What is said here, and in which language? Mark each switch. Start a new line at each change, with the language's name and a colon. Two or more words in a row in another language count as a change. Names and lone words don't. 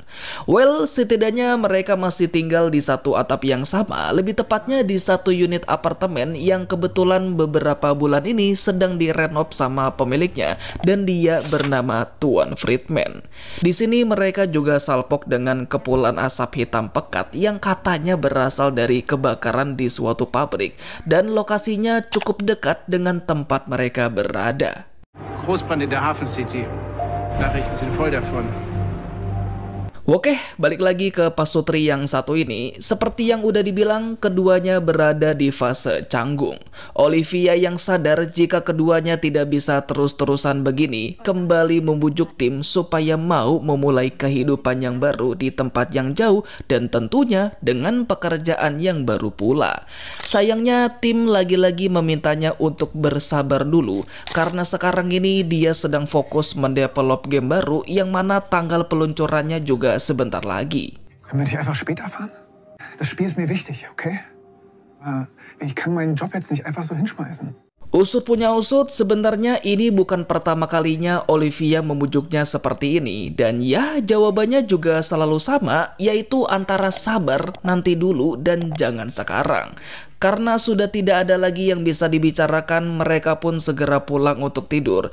Indonesian: Well, setidaknya mereka masih tinggal di satu atap yang sama, lebih tepatnya di satu unit apartemen yang kebetulan beberapa bulan ini sedang direnov sama pemiliknya dan dia bernama Tuan Friedman. Di sini mereka juga salpok dengan kepulan asap hitam pekat yang katanya berasal dari kebakaran di suatu pabrik dan lokasinya cukup dekat dengan tempat mereka berada.
German: Großbrand in der Hafen City. Nachrichten sind voll davon.
Indonesian: Oke, balik lagi ke pasutri yang satu ini. Seperti yang udah dibilang, keduanya berada di fase canggung. Olivia yang sadar jika keduanya tidak bisa terus-terusan begini, kembali membujuk Tim supaya mau memulai kehidupan yang baru di tempat yang jauh dan tentunya dengan pekerjaan yang baru pula. Sayangnya Tim lagi-lagi memintanya untuk bersabar dulu, karena sekarang ini dia sedang fokus mendevelop game baru yang mana tanggal peluncurannya juga sebentar lagi.
German: Können wir nicht einfach später fahren? Das Spiel ist mir wichtig, okay? Ich kann meinen Job jetzt nicht einfach so hinschmeißen.
Indonesian: Usut punya usut, sebenarnya ini bukan pertama kalinya Olivia membujuknya seperti ini. Dan ya, jawabannya juga selalu sama, yaitu antara sabar, nanti dulu, dan jangan sekarang. Karena sudah tidak ada lagi yang bisa dibicarakan, mereka pun segera pulang untuk tidur.